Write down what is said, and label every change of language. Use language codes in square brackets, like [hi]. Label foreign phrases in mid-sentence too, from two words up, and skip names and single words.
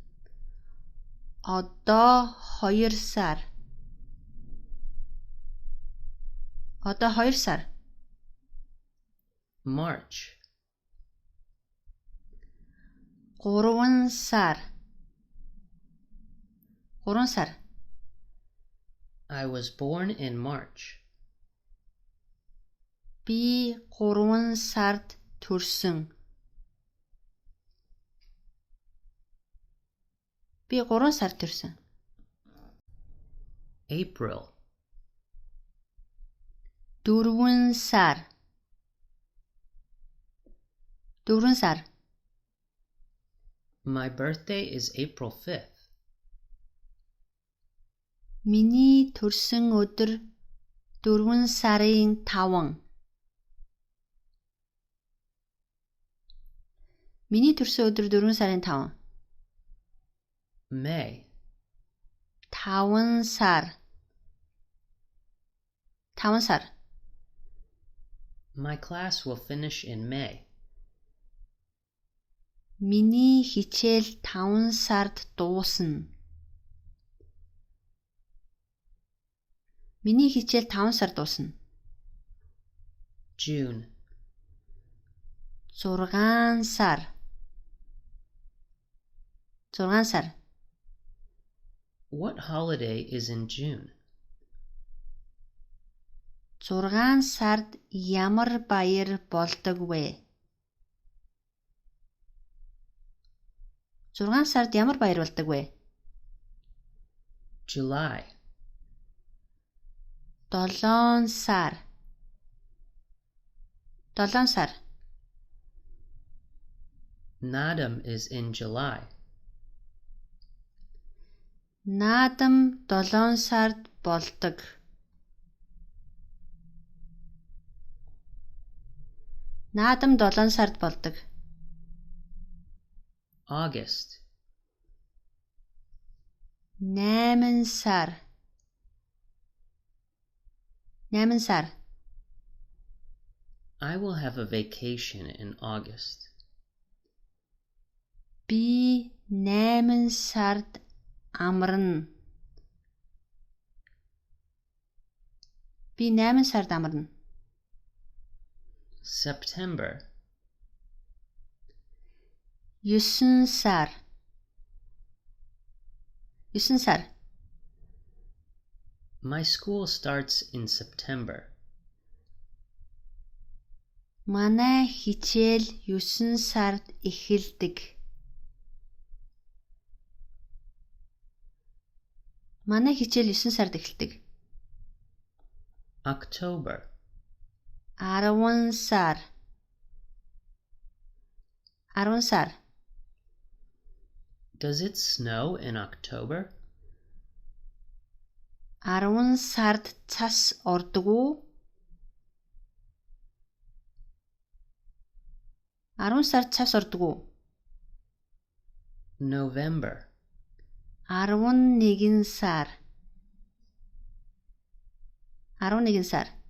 [mn] Одоо 2 сар. Одоо 2 сар. [en] March. [mn] 3 сар. 3 сар. [en] I was born in March. [mn] Би 3 сард төрсөн. Би 3 сард төрсөн. [en] April. [mn] 4 сар. 4 сар. [en] My birthday is April 5th. [mn] Миний төрсөн өдөр 4 сарын 5. Миний төрсөн өдөр 4 сарын 5. [en] May. [mn] 5 сар. 5 сар. [en] My class will finish in May. [mn] Миний хичээл 5 сард дуусна. Миний хичээл 5 сард дуусна. [en] June. [mn] 6 сар. 6 сар. [en] What holiday is in June? [mn] 6 сард ямар баяр болдог вэ? 6 сард ямар баяр болдог вэ? [en] July. [mn] 7 сар. 7 сар. [en] Nadam is in July. [mn] Наадам 7 сард болдог. Наадам 7 сард болдог. [en] August. [mn] 8 сар. 8 сар. [en] I will have a vacation in August. [mn] Би 8 сард амарна. Би 8 сард амарна. [en] September. [mn] 9 сар. 9 сар. [en] My school starts in September. [mn] Манай хичээл 9 сард эхэлдэг. Манай хичээл 9 сард эхэлдэг. [en] October. [mn] 10 сар. 10 сар. [en] Does it snow in October? [mn] 10 сард цас ордог уу? 10 сард цас ордог уу? [en] November. [mn] 11 сар. 11 сар.